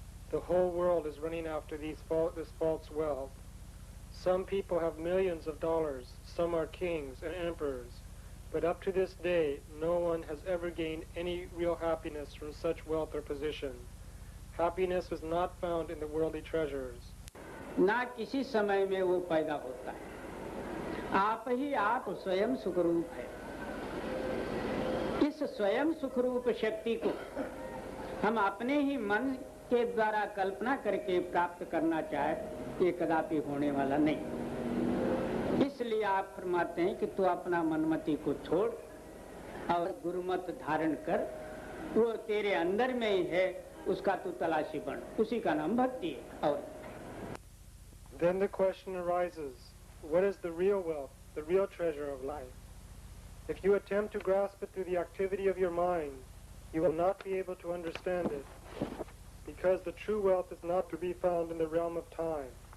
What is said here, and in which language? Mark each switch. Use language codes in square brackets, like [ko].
[en] The whole world is running after this false wealth. Some people have millions of dollars, some are kings and emperors, but up to this day, no one has ever gained any real happiness from such wealth or position. Happiness is not found in the worldly treasures. [hi] ना किसी समय में वो पैदा होता है, आप ही आप स्वयं सुखरूप है। इस स्वयं सुखरूप शक्ति को हम अपने ही मन के द्वारा कल्पना करके प्राप्त करना चाहे, ये कदापि होने वाला नहीं। इसलिए आप फरमाते हैं कि तू अपना मनमति को छोड़ और गुरुमत धारण कर, वो तेरे अंदर में ही है, उसका तू तलाशी बन, उसी का नाम भक्ति है। और [en] Then the question arises, what is the real wealth, the real treasure of life? If you attempt to grasp it through the activity of your mind, you will not be able to understand it, because the true wealth is not to be found in the realm of time.